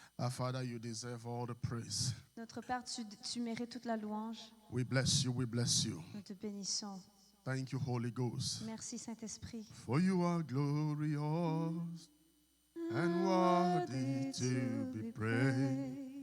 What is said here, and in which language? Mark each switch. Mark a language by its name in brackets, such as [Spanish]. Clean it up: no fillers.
[English] Father, you deserve all the praise. [French] Notre Père, tu mérites toute la louange. [English] We bless you, we bless you. [French] Nous te bénissons. [English] Thank you, Holy Ghost. [French] Merci, Saint-Esprit. [English] For you are glorious and worthy to be praised.